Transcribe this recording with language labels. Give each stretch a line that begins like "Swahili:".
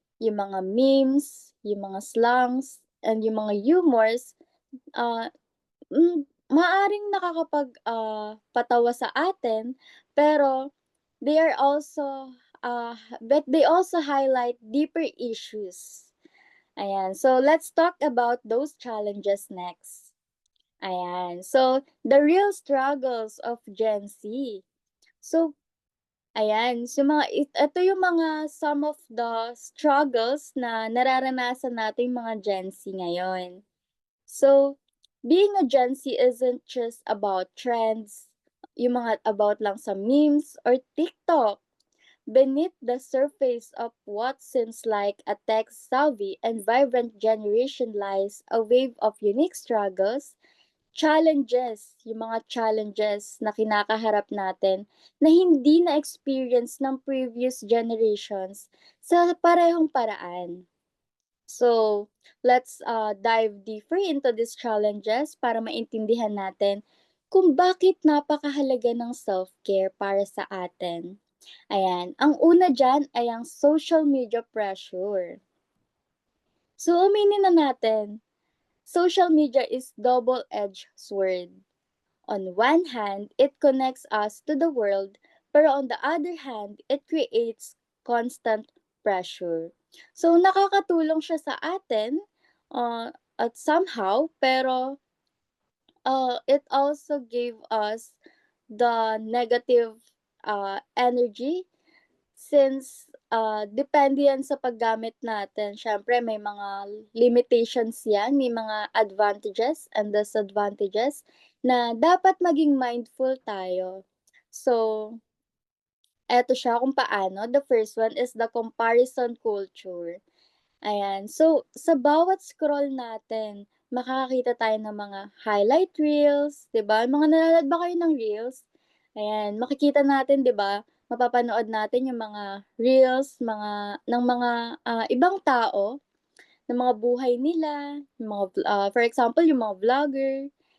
English: Yung mga memes, yung mga slangs, and yung mga humors, ah,
Filipino: maaaring patawa sa atin, pero
English: they are also, but they also highlight deeper issues. Ayan, so let's talk about those challenges next. Ayan, so the real struggles of Gen Z.
Filipino: So, ayan, so ito yung mga
English: some of the struggles
Filipino: na nararanasan nating mga Gen Z ngayon.
English: So, being a Gen Z isn't just about trends,
Filipino: yung mga about lang sa
English: memes or TikTok. Beneath the surface of what seems like a tech-savvy and vibrant generation lies a wave of unique struggles, challenges,
Filipino: yung mga challenges na kinakaharap natin na hindi na-experience ng previous generations sa parehong paraan.
English: So, let's dive deeper into these challenges
Filipino: para maintindihan natin kung bakit napakahalaga ng self-care para sa atin. Ayan, ang una diyan ay ang social media pressure.
English: So,
Filipino: aminin na natin,
English: social media is double-edged sword. On one hand, it connects us to the world, pero on the other hand, it creates constant pressure.
Filipino: So, nakakatulong siya sa atin at somehow, pero
English: it also gave us the negative energy since
Filipino: depende yan sa paggamit natin. Siyempre, may mga limitations yan, may mga
English: advantages and disadvantages
Filipino: na dapat maging mindful tayo. So, eto siya kung paano.
English: The first one is the comparison culture. Ayan.
Filipino: So, sa bawat scroll natin, makakakita tayo ng mga highlight reels, 'di ba? Mga nanonood ba kayo ng reels? Ayan, makikita natin, 'di ba? Mapapanood natin yung mga reels, ng mga ibang tao, ng mga buhay nila, yung mga for example, yung mga vlogger.